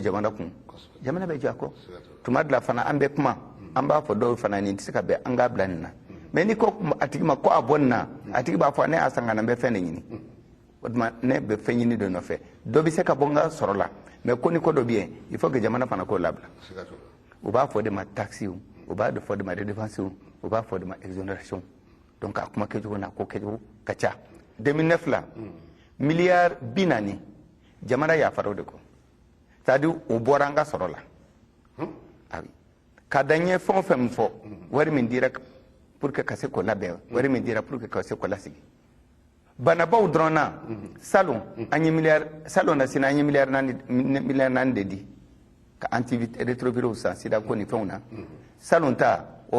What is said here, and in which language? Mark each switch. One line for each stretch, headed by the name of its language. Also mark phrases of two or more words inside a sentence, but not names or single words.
Bambara: jamana kun jamana bɛ ja a kɔ tuma dɔ la fana an bɛ kuma an b'a fɔ dɔw fana nin tɛ se ka bɛn an k'a bila nin na mais ni ko a tigi ma ko a bɔ nin na a tigi b'a fɔ ne y'a san ka na n bɛ fɛn de ɲini o tuma ne bɛ fɛn ɲini dɔ nɔfɛ dɔ bɛ se ka bɔ n ka sɔrɔ la mais ko ni ko dɔ bɛ yen
French: il faut que
Bambara: jamana fana k'o labila u b'a fɔ de ma taxi u b'a fɔ de ma redevance u b'a fɔ de ma exonération donc a kuma kɛcogo na ko kɛcogo ka ca 2009 la miliyari 40 jamana yafara o de kɔ
French: c'est à dire
Bambara: o bɔra an ka sɔrɔ la ka da n ye fɛn o fɛn min fɔ wari min dira
French: pour que
Bambara: ka se k'o labɛn wari min dira
French: pour que
Bambara: ka se k'o lasigi banabaw dɔrɔn na salon an ye salon na sini an ye miliyari 4 de di ka antirétroviraux san sida ko ni fɛnw na salon ta o